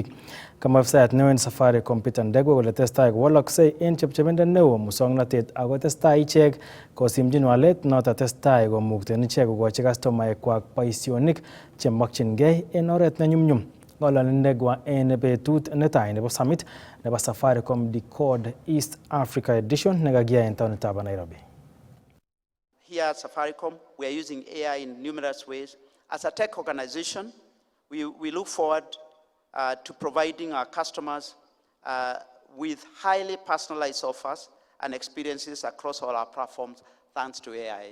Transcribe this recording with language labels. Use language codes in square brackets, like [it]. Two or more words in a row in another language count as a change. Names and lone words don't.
[kln] Kamwa afisayat neo en Safaricom Peter Ndegwa kole testai kowoloksei en chepchebindo neo muswoknotet ako testai ichek kosimchin walet noton testai komukten ichek kokochi kastomaekwak boisionik chemokyingei en oret nenyumnyum. Ng'ololi Ndegwa en betut netai nebo summit nebo Safaricom Decode East Africa Edition nekakiyai en taonitab Nairobi. [en] Here at Safaricom, we are using AI in numerous ways. As a tech organization, we look forward to providing our customers with highly personalized offers and experiences across all our platforms thanks to AI.